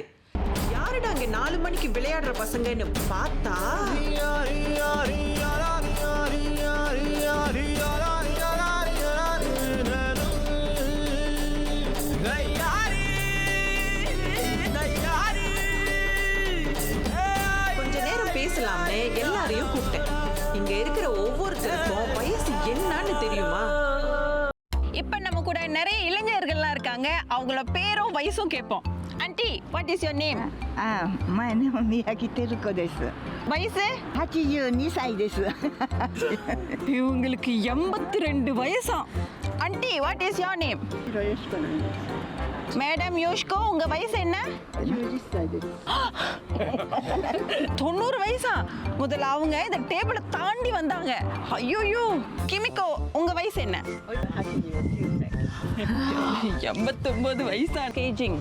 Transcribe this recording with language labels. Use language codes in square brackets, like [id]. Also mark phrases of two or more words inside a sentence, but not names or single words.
[ta] யாருடா அங்க 4 மணிக்கு விளையாடுற பசங்கன்னு பார்த்தா கொஞ்ச நேரம் பேசலாம்னு எல்லாரையும் கூப்பிட்டேன். இங்க இருக்கிற ஒவ்வொருத்தருக்கும் வயசு என்னன்னு தெரியுமா? இப்போ நம்ம கூட நிறைய இளைஞர்கள்லாம் இருக்காங்க. அவங்கள பேரும் வயசும் கேட்போம். ஆண்டி, [en] What is your name? My name is Miyaki Teruko です。 [ta] வயசு [ja] 82歳です。 [ta] இவங்களுக்கு 82 வயசா? ஆண்டி, [en] What is your name? [ja] よろしくお願いします。 [ta] மேடம் யோஷ்கோ, உங்க வயசு என்ன? [ja] 90 歳です。 [ta] 90 வயசா? முதல்ல அவங்க இந்த டேபிளை தாண்டி வந்தாங்க. ஐயோயோ. கிமிகோ, உங்க வயசு என்ன? [ja] 89歳。 [ta] 89 வயசா? கேஜிங்